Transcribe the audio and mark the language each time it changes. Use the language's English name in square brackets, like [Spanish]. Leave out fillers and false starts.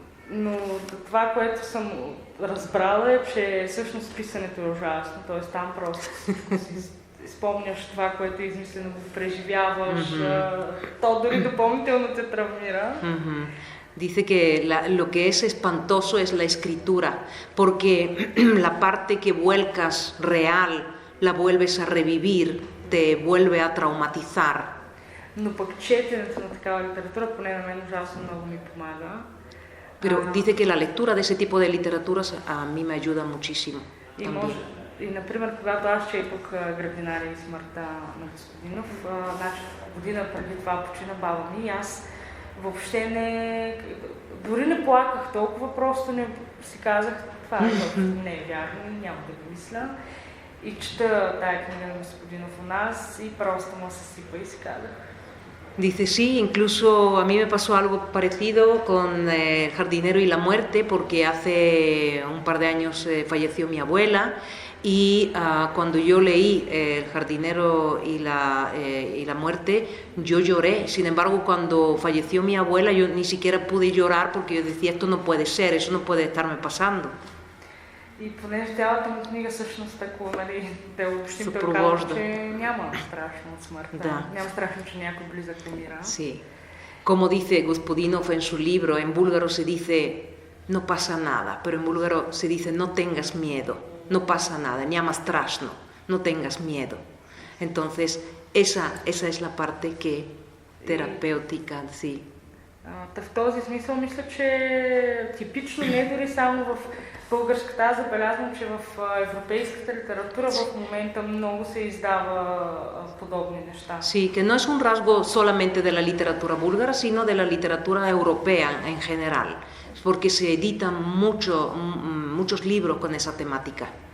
[Bulgarian] Но това, което съм разбрала е, че всъщност писането е ужасно, т.е. там просто спомняш това, което е измислено, го преживяваш, то дори допълнително те травмира. [Spanish] Dice que lo que es espantoso es la escritura, porque la parte que vuelcas real, la vuelves a revivir, te vuelve a traumatizar. [Bulgarian] Но пък четенето на такава литература, поне на мен ужасно много ми помага. [Spanish] Pero dice que la lectura de ese tipo de literaturas a mí me ayuda muchísimo. [Bulgarian] И, например, когато аз четох Градинария и смъртта на Господинов, година преди това почина баба ми и аз въобще дори не плаках толкова, просто не си казах, това не е вярно, няма да го мисля. И чета тая книга на Господинов у нас и просто му съсипа и си казах. [Spanish] Dice, sí, incluso a mí me pasó algo parecido con El jardinero y la muerte, porque hace un par de años falleció mi abuela y cuando yo leí El jardinero y la muerte, yo lloré. Sin embargo, cuando falleció mi abuela, yo ni siquiera pude llorar porque yo decía, esto no puede ser, eso no puede estarme pasando. И понеже цялата му книга всъщност такова, да обобщим, той казва, че няма страшно от смъртта, няма страшно, че някой близък умира. Sí. Como dice Gospodinov en su libro, en búlgaro se dice no pasa nada, pero en búlgaro se dice no tengas miedo, no pasa nada, [Bulgarian] няма страшно, [Spanish] no tengas miedo. Entonces, esa es la parte que terapéutica, sí. [Bulgarian] В този смисъл мисля, че типично не дори само в българската, аз забелязвам, че в европейската литература в момента много се издава подобни неща. [Spanish] Sí, que no es un rasgo solamente de la literatura búlgara, sino de la literatura europea en general, porque se editan muchos libros con esa temática.